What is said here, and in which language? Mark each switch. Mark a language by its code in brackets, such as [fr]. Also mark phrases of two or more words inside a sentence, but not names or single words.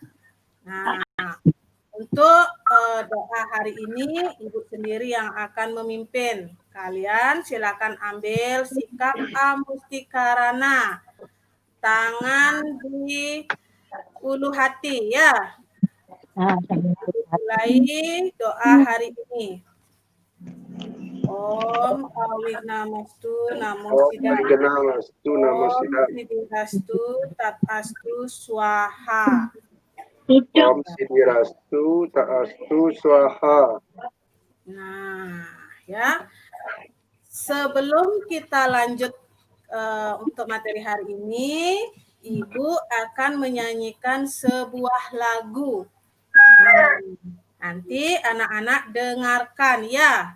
[id] Nah, untuk doa hari ini Ibu sendiri yang akan memimpin. Kalian silakan ambil sikap amustikarana. Tangan di ulu hati ya. Mulai doa hari ini. [sa] ॐ अविनमस्तु नमो सिद्धाय. ॐ सिद्धिरस्तु तथास्तु स्वाहा. ॐ सिद्धिरस्तु तथास्तु स्वाहा. [id] Nah, ya. Sebelum kita lanjut untuk materi hari ini, Ibu akan menyanyikan sebuah lagu. Nah, nanti anak-anak dengarkan ya.